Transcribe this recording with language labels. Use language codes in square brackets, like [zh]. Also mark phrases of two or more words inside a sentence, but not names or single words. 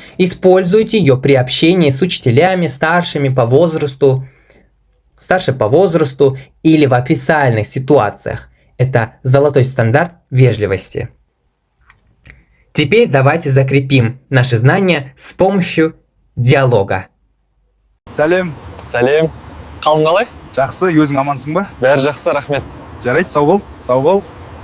[ru] Используйте ее при общении с учителями, старше по возрасту или в официальных ситуациях. Это золотой стандарт вежливости. Теперь давайте закрепим наши знания с помощью диалога. [kk] Сәлем. Сәлем. Қалың қалай? Жақсы, өзің амансың ба? Бәрі жақсы, рахмет. Жарайды, сау бол.